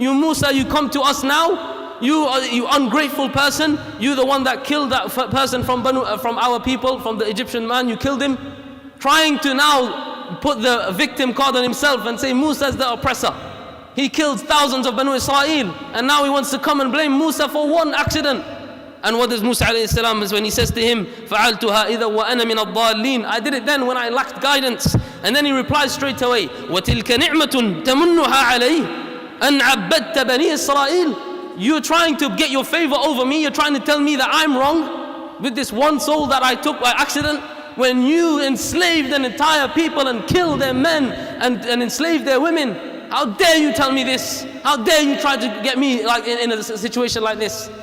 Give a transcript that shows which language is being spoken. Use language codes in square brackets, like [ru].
[en] You Musa, you come to us now, you ungrateful person, you the one that killed that person from our people, from the Egyptian man, you killed him, trying to now put the victim card on himself and say Musa is the oppressor. He killed thousands of Banu Israel, and now he wants to come and blame Musa for one accident. And what does Musa alayhi salam is when he says to him, [ar] فَعَلْتُهَا إِذَا وَأَنَا مِنَ الضَّالِّينَ. [en] I did it then when I lacked guidance. And then he replies straight away, [ar] وَتِلْكَ نِعْمَةٌ تَمُنُّهَا عَلَيْهِ أَنْ عَبَّدْتَ بَنِي إِسْرَائِيلَ. [en] You're trying to get your favor over me. You're trying to tell me that I'm wrong with this one soul that I took by accident, when you enslaved an entire people and killed their men and enslaved their women. How dare you tell me this? How dare you try to get me like in a situation like this?